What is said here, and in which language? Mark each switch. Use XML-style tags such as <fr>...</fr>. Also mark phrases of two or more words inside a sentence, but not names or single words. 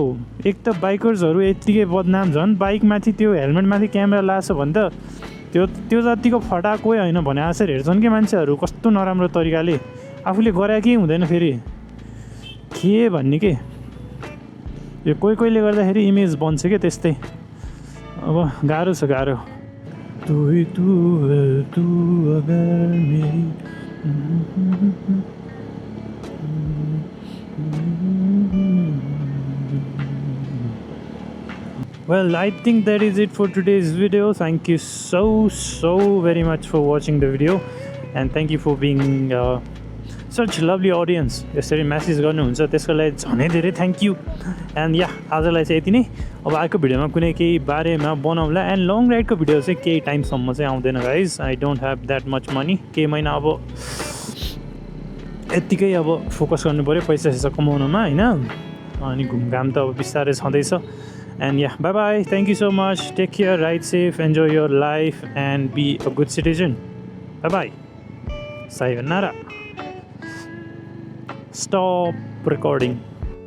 <ne>एक त बाइकर्सहरू यत्तिकै बदनाम, झन् बाइकमाथि त्यो हेलमेटमाथि क्यामेरा लाछ भने त त्यो जतिको फटा कोही होइन भने आशर हेर्छन् कि मान्छेहरू, कस्तो नराम्रो तरिकाले। आफूले गरे केही हुँदैन फेरि के भन्ने के यो कोही कोहीले गर्दाखेरि इमेज बन्छ क्या त्यस्तै अब गाह्रो छ गाह्रो</ne> <hi>तू ही तू है तू अगर मेरी</hi> <en>Well, I think that is it for today's video. Thank you so very much for watching the video and thank you for being such lovely audience.</en> <ne>यसरी मेसेज गर्नुहुन्छ त्यसको लागि झनै धेरै</ne> <en>thank you and ya</en> <ne>आजलाई चाहिँ यति नै अब आएको भिडियोमा कुनै केही बारेमा बनाउँला एन्ड लङ राइडको भिडियो चाहिँ केही टाइमसम्म चाहिँ आउँदैन गाइज</ne> <en>I don't have that much money</en> <ne>केही महिना अब यत्तिकै अब फोकस गर्नु पऱ्यो पैसा सैसा कमाउनुमा होइन अनि घुमघाम त अब बिस्तारै छँदैछ</ne> <en>and ya bye bye thank you so much take care ride safe enjoy your life and be a good citizen bye bye</en> <ne>सायोनारा</ne> <en>Stop recording.</en>